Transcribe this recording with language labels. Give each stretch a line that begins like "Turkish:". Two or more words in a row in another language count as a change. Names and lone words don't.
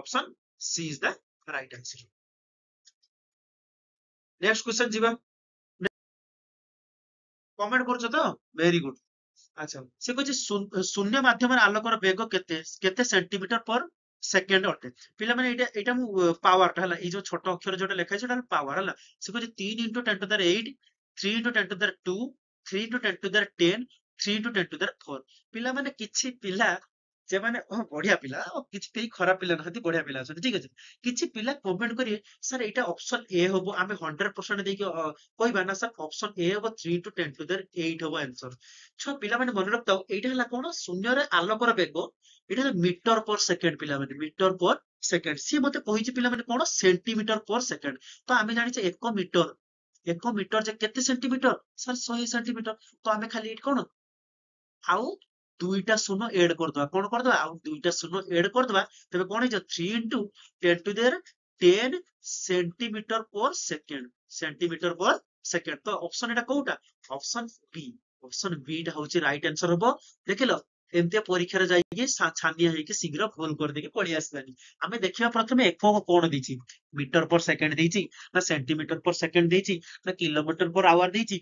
English: option C is the right answer. Next question ଯିବା।
Odia: କମେଣ୍ଟ କରୁଛ ତ?
English: very good.
Odia: ଆଚ୍ଛା, ସେ କହୁଛି ଶୂନ୍ୟ ମାଧ୍ୟମରେ ଆଲୋକର ବେଗ କେତେ କେତେ
English: centimetre per second
Odia: ଅଟେ? ପିଲାମାନେ ଏଇଟା ମୁଁ ପାୱାରଟା ହେଲା, ଏଇ ଯୋଉ ଛୋଟ ଅକ୍ଷର ଯୋଉଟା ଲେଖା ହେଇଛି ଏଇଟା ପାୱାର ହେଲା। ସେ କହୁଛି
English: 3 into 10 to the 8, 3 into 10 to the 2, 3 into 10 to the 10, 3 into 10 to the 4।
Odia: ପିଲାମାନେ କିଛି ପିଲା ସେମାନେ ବଢିଆ ପିଲା, ଆଉ କିଛି କେହି ଖରାପ ପିଲା ନାହାନ୍ତି, ବଢିଆ ପିଲା ଅଛନ୍ତି, ଠିକ ଅଛି। କିଛି ପିଲା କମେଣ୍ଟ କରିବେ ସାର୍ ଏଇଟା
English: option A
Odia: ହବ, ଆମେ 100% ଦେଇକି କହିବା ନା ସାର୍
English: option A
Odia: ହବ
English: 3 into 10 to the 8
Odia: ହବ ଆନ୍ସର। ଛୁଆ ପିଲାମାନେ ମନେ ରଖିଥାଉ, ଏଇଟା ହେଲା କଣ ଶୂନ୍ୟରେ ଆଲୋକର ବେଗ, ଏଇଟା ହେଲା
English: metre per second.
Odia: ପିଲାମାନେ
English: metre per second,
Odia: ସିଏ ମତେ କହିଛି ପିଲାମାନେ କଣ
English: centimetre per second.
Odia: ତ ଆମେ ଜାଣିଛେ 1 ମିଟର ଯେ କେତେ ସେଣ୍ଟିମିଟର? ସାର୍ 100 ସେଣ୍ଟିମିଟର। ତ ଆମେ ଖାଲି ଏଇଠି କଣ ଆଉ ଦୁଇଟା ଶୂନ ଏଡ୍ କରିଦବା। କଣ କରିଦବା? ଆଉ ଦୁଇଟା ଶୂନ ଏଡ୍ କରିଦବା। ତେବେ କଣ ହେଇଯିବ?
English: 3 into 10 to the 10 centimetre per second. centimetre per second.
Odia: ତ ଅପସନ ଏଟା କୋଉଟା?
English: option B. option B
Odia: ଟା ହଉଛି
English: right answer
Odia: ହବ। ଦେଖିଲ, ଏମିତିଆ ପରୀକ୍ଷାରେ ଯାଇକି ଛାନିଆ ହେଇକି ଶୀଘ୍ର ଭୁଲ କରିଦେଇକି ପଳେଇ ଆସିବାନି। ଆମେ ଦେଖିବା ପ୍ରଥମେ ଏକକ କଣ ଦେଇଛି,
English: metre per second
Odia: ଦେଇଛି ନା
English: centimetre per second
Odia: ଦେଇଛି ନା
English: kilometre per hour
Odia: ଦେଇଛି।